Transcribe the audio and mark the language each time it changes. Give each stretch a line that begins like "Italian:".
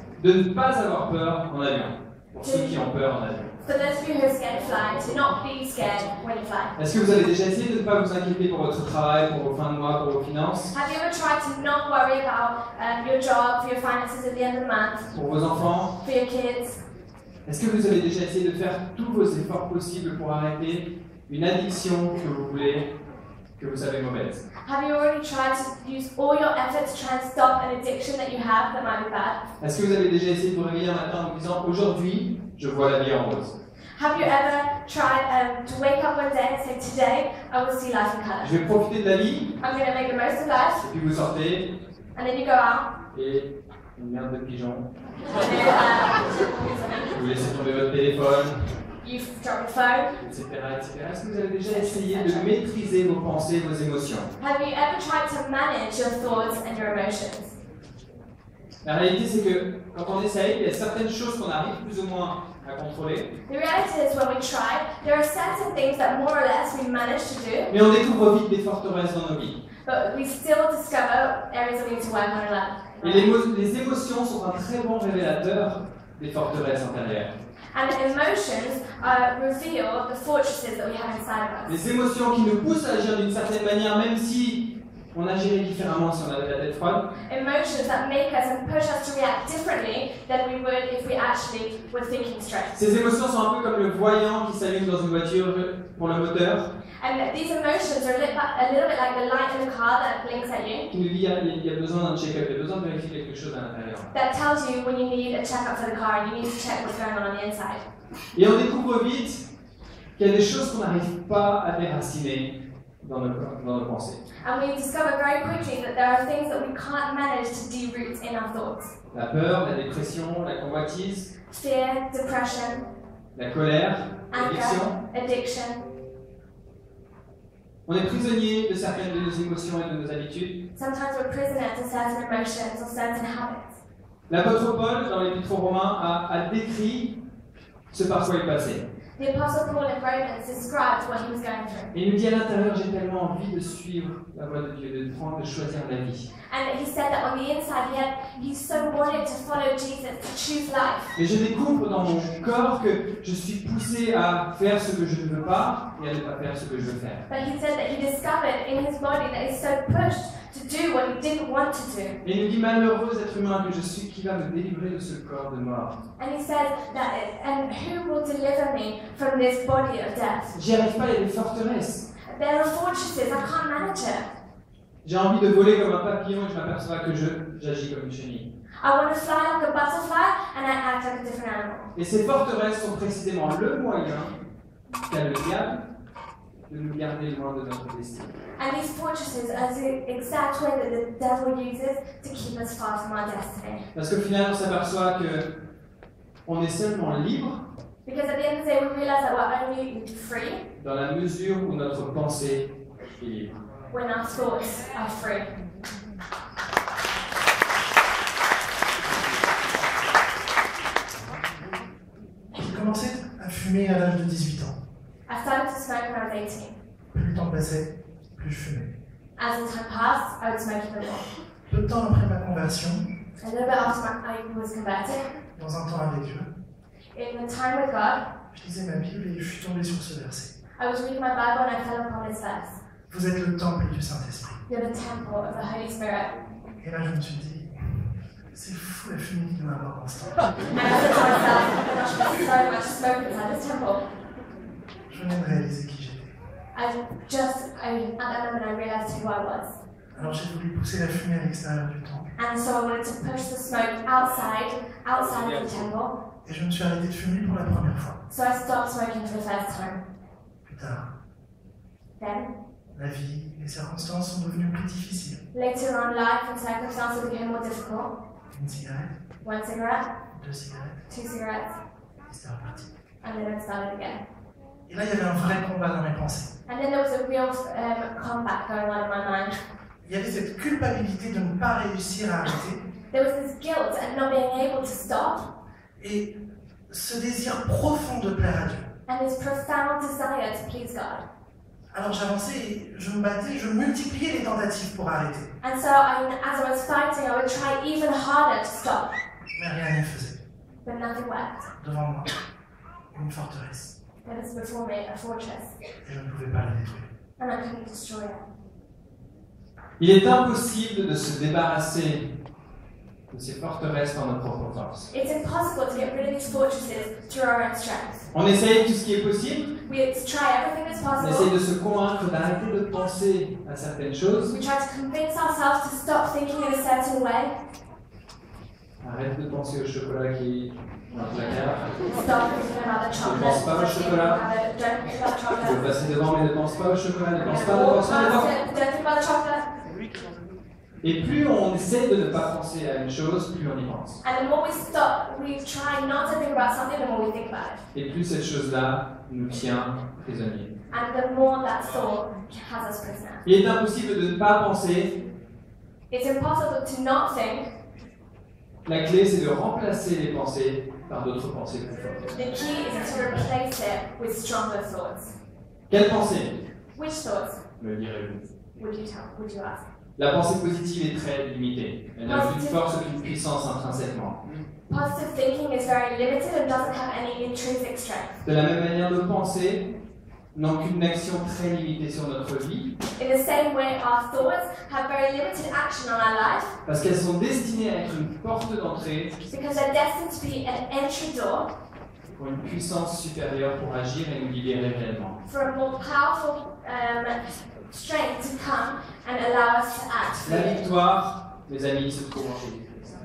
French: de ne pas avoir peur en avion? Pour ceux qui ont peur en avion.
English: For those of you who are scared of flying, to not be scared when you fly.
French: Est-ce que vous avez déjà essayé de ne pas vous inquiéter pour votre travail, pour vos fins de mois, pour vos finances?
English: Have you ever tried to not worry about your job, for your finances at the end of the month,
French: Pour vos enfants?
English: for your kids?
French: Est-ce que vous avez déjà essayé de faire tous vos efforts possibles pour arrêter une addiction que vous voulez, que vous savez mauvaise?
English: Have you already tried to use all your effort to try and stop an addiction that you have that might be bad?
French: Est-ce que vous avez déjà essayé de vous réveiller un matin en vous disant « Aujourd'hui, je vois la vie en rose ».
English: Have you ever tried to wake up one day and say, today I will see life in colour?
French: Je vais profiter de la vie,
English: I'm going to make the most of life.
French: et puis vous sortez,
English: And then you go out.
French: et une merde de pigeon,
English: And then,
French: vous laissez tomber votre téléphone,
English: you drop your phone.
French: etc. Est-ce que vous avez déjà essayé de maîtriser vos pensées, vos émotions?
English: Have you ever tried to manage your thoughts and your emotions?
French: La réalité, c'est que quand on essaye, il y a certaines choses qu'on arrive plus ou moins à contrôler,
English: The reality is when we try, there are certain things that more or less we manage to do,
French: mais on découvre vite des forteresses dans nos vies.
English: but we still discover areas that we need to work on in life.
French: Et les émotions sont un très bon révélateur des forteresses intérieures.
English: And emotions reveal the fortresses that we have inside of us.
French: Les émotions qui nous poussent à agir d'une certaine manière, même si on agirait différemment si on avait la tête froide.
English: Emotions that make us and push us to react differently than we would if we actually were thinking straight.
French: Ces émotions sont un peu comme le voyant qui s'allume dans une voiture pour le moteur,
English: And these emotions are a little bit like the light in the car that blinks at you,
French: qui nous dit il y a besoin d'un check-up, il y a besoin de vérifier quelque chose à l'intérieur.
English: that tells you when you need a checkup for the car and you need to check what's going on the inside.
French: Et on découvre vite qu'il y a des choses qu'on n'arrive pas à déraciner dans nos pensées.
English: And we discover very quickly that there are things that we can't manage to de-root in our thoughts.
French: La peur, la dépression, la convoitise,
English: Fear, depression,
French: la colère, l'addiction.
English: anger, addiction.
French: On est prisonnier de certaines de nos émotions et de nos habitudes.
English: Sometimes we're prisoner to certain emotions or certain habits.
French: L'apôtre Paul, dans l'Épître aux Romains, a décrit ce par quoi il passait.
English: The Apostle Paul in Romans described what he was going through.
French: Et il nous dit à l'intérieur, j'ai tellement envie de suivre la voie de Dieu, de choisir la vie.
English: And he said that on the inside he so wanted to follow Jesus, to choose life.
French: Mais je découvre dans mon corps que je suis poussé à faire ce que je ne veux pas et à ne pas faire ce que je veux faire.
English: But he said that he discovered in his body that he's so pushed to do what he didn't want to do.
French: Et il nous dit, malheureux être humain que je suis, qui va me délivrer de ce corps de mort.
English: And he says that, and who will deliver me from this body of death?
French: J'y arrive pas, il y a des forteresses.
English: There are fortresses, I can't manage it.
French: J'ai envie de voler comme un papillon et je m'aperçois que j'agis comme une chenille.
English: I want to fly like a butterfly and I act like a different animal.
French: Et ces forteresses sont précisément le moyen qu'a le diable de nous garder loin de notre destin.
English: And these fortresses are the exact way that the devil uses to keep us far from our destiny.
French: Parce qu'au final, on s'aperçoit que on est seulement libre
English: Because at the end of the day, we realize that we're only free
French: dans la mesure où notre pensée est libre.
English: when our thoughts are free.
French: J'ai commencé à fumer à l'âge de 18 ans.
English: I started to smoke when I was 18.
French: Plus le temps passait, plus je fumais.
English: As the time passed, I would smoke even more.
French: Peu de temps après ma conversion,
English: A little bit after I was converted,
French: dans un temps avec Dieu,
English: in the time with God,
French: je lisais ma Bible et je suis tombé sur ce verset.
English: I was reading my Bible and I fell upon this verse.
French: Vous êtes le temple du Saint-Esprit.
English: You're the temple of the Holy Spirit.
French: Et là, je me suis dit, c'est fou la fumée qu'il doit avoir dans ce temple.
English: And I said to myself, gosh, there's so much smoke inside this temple.
French: Je venais de réaliser qui j'étais.
English: At that moment, I realized who I was.
French: Alors j'ai voulu pousser la fumée à l'extérieur du temple.
English: And so I wanted to push the smoke outside of the temple.
French: Et je me suis arrêté de fumer pour la première fois.
English: So I stopped smoking for the first time.
French: Plus tard,
English: Then,
French: la vie, les circonstances sont devenues plus difficiles.
English: later on, life and circumstances became more difficult.
French: Une cigarette,
English: 1 cigarette,
French: 2 cigarettes,
English: 2 cigarettes,
French: et c'était reparti.
English: and then it started again.
French: Et là, il y avait un vrai combat dans mes pensées.
English: And then there was a real combat going on in my mind.
French: Il y avait cette culpabilité de ne pas réussir à arrêter
English: There was this guilt at not being able to stop,
French: et ce désir profond de plaire à Dieu.
English: and this profound desire to please God.
French: Alors j'avançais et je me battais, je multipliais les tentatives pour arrêter.
English: And so, as I was fighting, I would try even harder to stop,
French: Mais rien n'y faisait.
English: but nothing worked.
French: Devant moi, une forteresse.
English: There was before me a fortress,
French: Et je ne pouvais pas la détruire.
English: and I couldn't destroy it.
French: Il est impossible de se débarrasser de ces forteresses par nos propres forces.
English: It's impossible to get rid of these fortresses through our own strength.
French: On essaye tout ce qui est possible,
English: We try everything that's
French: on essaye
English: possible.
French: de se convaincre d'arrêter de penser à certaines choses.
English: We try to convince ourselves to stop thinking in a certain way,
French: Arrête de penser au chocolat qui est dans le placard.
English: stop thinking about the chocolate,
French: pense pas au
English: stop thinking
French: chocolat.
English: about it, don't think about
French: Tu peux
English: chocolate.
French: passer devant, mais ne pense pas au chocolat, ne pense pas, ne
English: Walk
French: pense pas, ne pense
English: past
French: pas.
English: it, don't think about the chocolate.
French: Et plus on essaie de ne pas penser à une chose, plus on y pense.
English: And the more we stop, we try not to think about something, the more we think about it.
French: Et plus cette chose-là nous tient prisonniers.
English: And the more that thought has us prisoner.
French: Il est impossible de ne pas penser.
English: It's impossible to not think.
French: La clé, c'est de remplacer les pensées par d'autres pensées plus fortes.
English: The key is to replace it with stronger thoughts.
French: Quelle pensée,
English: Which thoughts
French: me direz-vous?
English: would you ask?
French: La pensée positive est très limitée. Elle n'a aucune force, aucune puissance intrinsèquement.
English: Positive thinking is very limited and doesn't have any intrinsic strength.
French: De la même manière, nos pensées n'ont qu'une action très limitée sur notre vie,
English: In the same way, our thoughts have very limited action on our life
French: parce qu'elles sont destinées à être une porte d'entrée
English: because they're destined to be an entry door
French: pour une puissance supérieure pour agir et nous libérer réellement.
English: for a more powerful strength to come and allow us to act
French: La
English: freely.
French: victoire, mes amis, se trouve en Jésus-Christ.